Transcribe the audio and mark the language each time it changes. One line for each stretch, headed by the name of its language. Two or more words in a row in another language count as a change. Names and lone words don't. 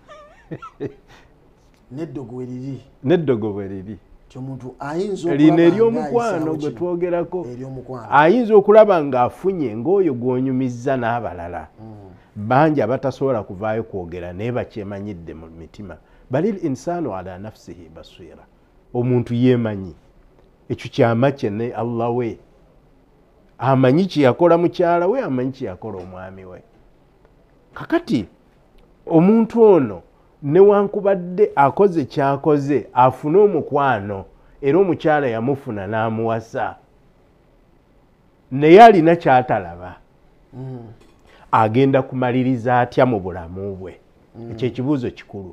Ganda: n'eddogo bwe riri lino ery'omukwano gwe twogerako ayinza okulaba ng'afunye ng'oyo gw'onyumizza n'abalala bangi abatasobola kuvaayo kwogera naye bakyemanyidde mu mitima.
Arabic: بل الإنسان على نفسه بصيرة,
Ganda: omuntu yeemanyi ekyo kyama kye ne Allah we amanyi kye yakola mukyala we amanyi kye yakola omwami we. Kakati omuntu ono newankubadde akoze kyakoze afune omukwano era omukyala yamufuna n'amuwasa naye alina kyatalaba agenda kumaliriza atya mu bulamu bwe ekyo ekibuuzo kikulu.